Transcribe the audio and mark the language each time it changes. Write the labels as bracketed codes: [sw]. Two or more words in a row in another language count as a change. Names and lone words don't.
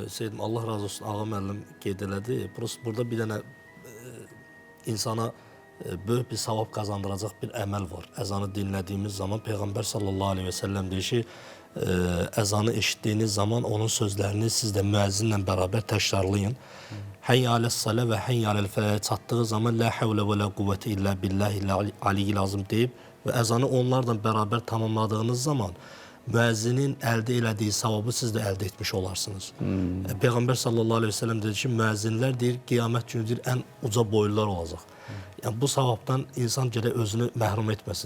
[az] Seydim, Allah razı olsun, ağa müəllim qeyd elədi. Burada bir dənə insana böyük bir savab qazandıracaq bir əməl var. Əzanı dinlədiyimiz zaman Peyğəmbər [ar] صلى الله عليه وسلم [az] deyir ki, əzanı eşitdiyiniz zaman onun sözlərini siz də müəzzinlə bərabər təkrarlayın. [ar] حي على الصلاة [az] və [ar] حي على الفلاح [az] çatdığı zaman [ar] لا حول ولا قوة إلا بالله العلي العظيم [az] deyib və əzanı onlarla bərabər tamamladığınız zaman müəzzinin əldə elədiyi savabı siz də əldə etmiş olarsınız. Peyğəmbər [ar] صلى الله عليه وسلم [az] dedi ki, müəzzinlər deyir, qiyamət günü deyir, ən uca boylular olacaq. Yəni, bu savabdan insan gərək özünü məhrum etməsin.